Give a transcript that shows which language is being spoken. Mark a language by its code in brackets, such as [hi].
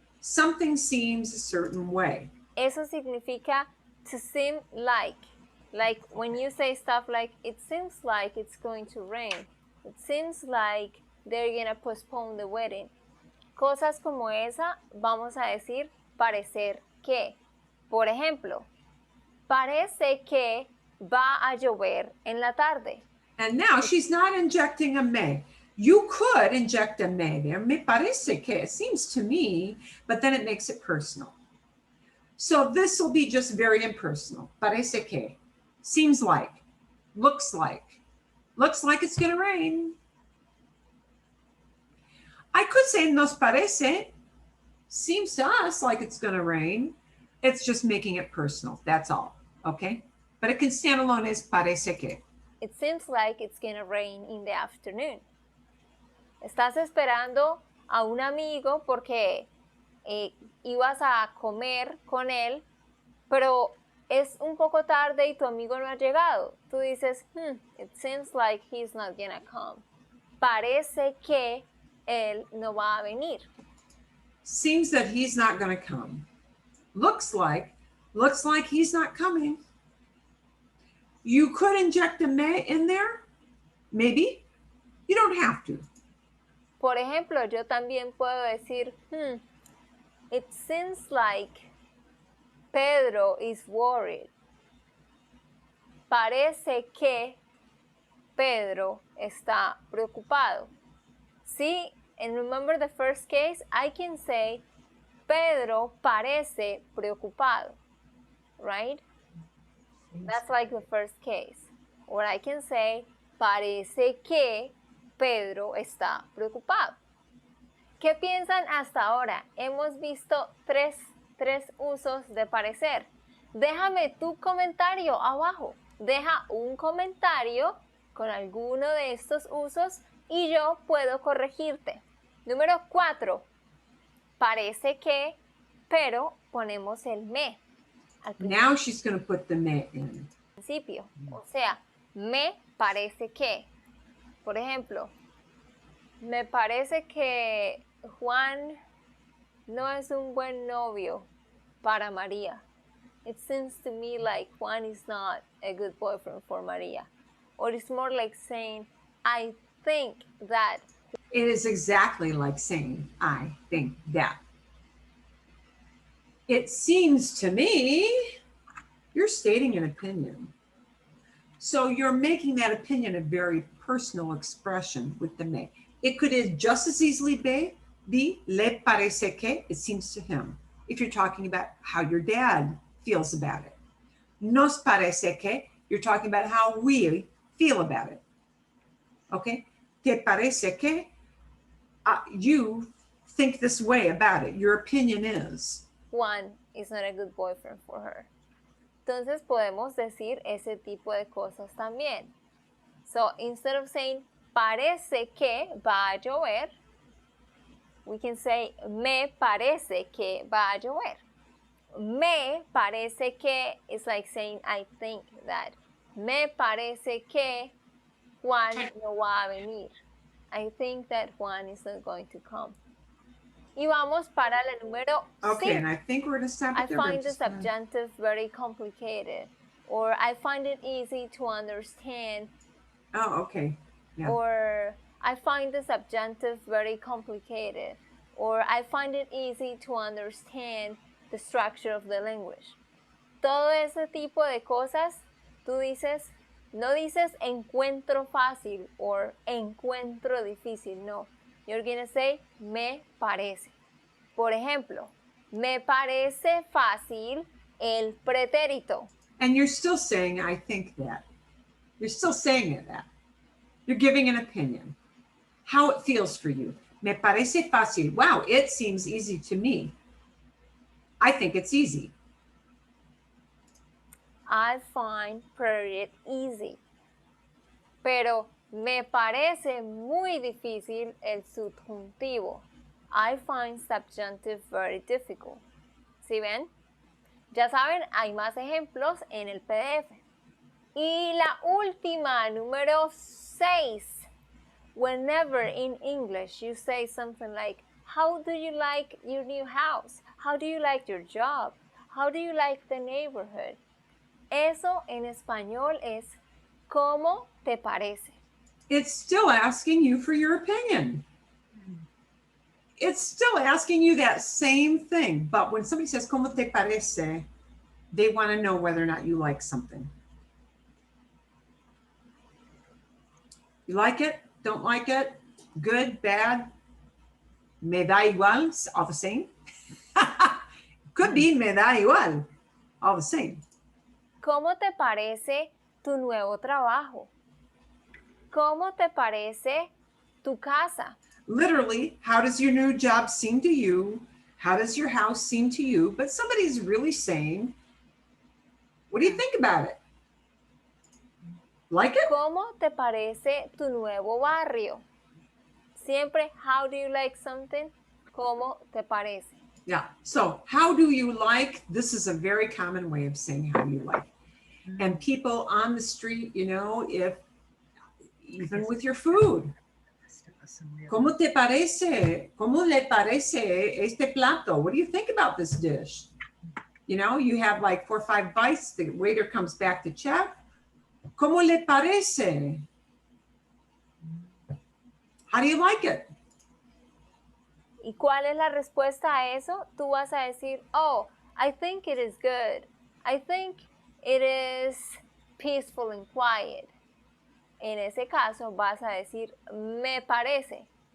[en] Something seems a certain way. [es] Eso significa [en] to seem like. Like when you say stuff like, it seems like it's going to rain. It seems like they're going to postpone the wedding. [es] Cosas como esa, vamos a decir parecer que. Por ejemplo, parece que va a llover en la tarde. [en] And now she's not injecting a me. You could inject a me there. [es] Me parece que. [en] It seems to me, but then it makes it personal. So this will be just very impersonal. [es] Parece que. [en] Seems like. Looks like. Looks like it's going to rain. I could say [es] nos parece. [en] Seems to us like it's going to rain. It's just making it personal. That's all. Okay? But it can stand alone as [es] parece que. [en] It seems like it's going to rain in the afternoon. [es] Estás esperando a un amigo porque ibas a comer con él, pero es un poco tarde y tu amigo no ha llegado. Tú dices, [en] it seems like he's not gonna come. [es] Parece que él no va a venir. [en] Seems that he's not going to come. Looks like he's not coming. You could inject a me in there, maybe. You don't have to. [es] Por ejemplo, yo también puedo decir, [en] it seems like Pedro is worried. [es] Parece que Pedro está preocupado. [en] See, and remember the first case, I can say, [es] Pedro parece preocupado, [en] right? That's like the first case. Or I can say, [es] parece que Pedro está preocupado. ¿Qué piensan hasta ahora? Hemos visto tres usos de parecer. Déjame tu comentario abajo. Deja un comentario con alguno de estos usos y yo puedo corregirte. Número 4. Parece que, pero ponemos el me. [en] Now she's going to put the me in. [es] Principio. O sea, me parece que. Por ejemplo, me parece que Juan no es un buen novio para María. [en] It seems to me like Juan is not a good boyfriend for María. Or it's more like saying, I think that. It is exactly like saying, I think that. It seems to me, you're stating an opinion. So you're making that opinion a very personal expression with the me. It could just as easily be [es] le parece que, [en] it seems to him. If you're talking about how your dad feels about it. [es] Nos parece que, [en] you're talking about how we feel about it. Okay? [es] Te parece que, [en] you think this way about it. Your opinion is. Juan is not a good boyfriend for her. [es] Entonces podemos decir ese tipo de cosas también. [en] So instead of saying [es] parece que va a llover, [en] we can say [es] me parece que va a llover, me parece que [en] is like saying I think that. [es] Me parece que Juan no va a venir. [en] I think that Juan is not going to come. [es] Y vamos para la número [en] Okay, 5. and I think we're gonna stop I it there. but find the just gonna- subjunctive very complicated, or I find it easy to understand, Oh, okay. Yeah. or I find the subjunctive very complicated, or I find it easy to understand the structure of the language. [es] Todo ese tipo de cosas, tú dices, no dices encuentro fácil or encuentro difícil, no. [en] You're gonna say [es] me parece. Por ejemplo, me parece fácil el pretérito. [en] And you're still saying, I think that. You're still saying it that. You're giving an opinion. How it feels for you. [es] Me parece fácil. [en] Wow, it seems easy to me. I think it's easy. I find it easy. [es] Pero me parece muy difícil el subjuntivo. [en] I find subjunctive very difficult. [es] ¿Sí ven? Ya saben, hay más ejemplos en el PDF. Y la última, número 6. [en] Whenever in English you say something like, how do you like your new house? How do you like your job? How do you like the neighborhood? [es] Eso en español es, ¿cómo te parece? [en] It's still asking you for your opinion. It's still asking you that same thing. But when somebody says, [es] ¿cómo te parece? [en] They want to know whether or not you like something. You like it? Don't like it? Good? Bad? [es] Me da igual? [en] All the same? Could be [es] me da igual. [en] All the same. [es] ¿Cómo te parece tu nuevo trabajo? ¿Cómo te parece tu casa? [en] Literally, how does your new job seem to you? How does your house seem to you? But somebody's really saying, what do you think about it? Like it? [es] ¿Cómo te parece tu nuevo barrio? Siempre, [en] how do you like something? [es] ¿Cómo te parece? [en] Yeah. So how do you like? This is a very common way of saying how you like. And people on the street, you know, if even with your food, [es] ¿cómo te parece? ¿Cómo le parece este plato? [en] What do you think about this dish? You know, you have like 4 or 5 bites. The waiter comes back to check. [es] ¿Cómo le parece? [en] How do you like it? [es] ¿Y cuál es la respuesta a eso? Tú vas a decir, oh, [en] I think it is good. I think it is peaceful and quiet. [es] En ese caso vas a decir, me parece.